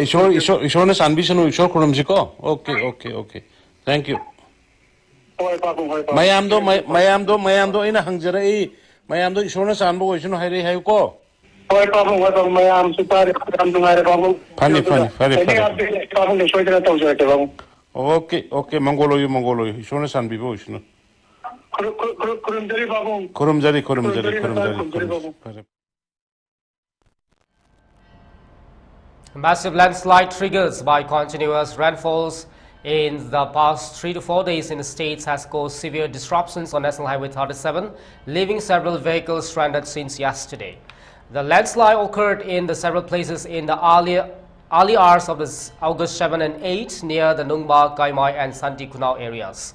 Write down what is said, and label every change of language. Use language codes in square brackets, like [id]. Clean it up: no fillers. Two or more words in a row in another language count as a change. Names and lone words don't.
[mni] ꯏꯁꯣꯔꯅ ꯆꯥꯟꯕꯤꯁꯅꯨ ꯏꯁꯣꯔ ꯈꯨꯔꯨꯝꯁꯤꯀꯣ [en] okay thank you [mni] ꯃꯌꯥꯝꯗꯣ ꯑꯩꯅ ꯍꯪꯖꯔꯛꯏ ꯃꯌꯥꯝꯗꯣ ꯏꯁꯣꯔꯅ ꯆꯥꯟꯕ ꯑꯣꯏꯁꯅꯨ ꯍꯥꯏꯔꯛꯏ ꯍꯥꯏꯌꯨꯀꯣ ꯍꯣꯏ ꯄꯥꯕꯨꯡ ꯃꯌꯥꯝꯁꯨ ꯇꯥꯔꯦ ꯌꯥꯝ ꯅꯨꯡꯉꯥꯏꯔꯦ ꯄꯥꯕꯨꯡ ꯐꯅꯤ ꯄꯥꯕꯨꯡꯅ ꯁꯣꯏꯗꯅ ꯇꯧꯖꯔꯛꯀꯦ ꯄꯥꯕꯨꯡ ꯑꯣꯀꯦ ꯃꯪꯒꯣꯜ ꯑꯣꯏꯌꯨ ꯏꯁꯣꯔꯅ ꯆꯥꯟꯕꯤꯕ ꯑꯣꯏꯁꯅꯨ ꯈꯨꯔꯨꯝꯖꯔꯤ ꯄꯥꯕꯨꯡ ꯈꯨꯔꯨꯝꯖꯔꯤ ꯐꯔꯦ [en] Massive landslide triggers by continuous rainfalls in the past 3 to 4 days in the states has caused severe disruptions on National Highway 37, leaving several vehicles stranded since yesterday. The landslide occurred in the several places in the early hours of August 7 and 8 near the Nungma, Kaimai and Santi Kunao areas.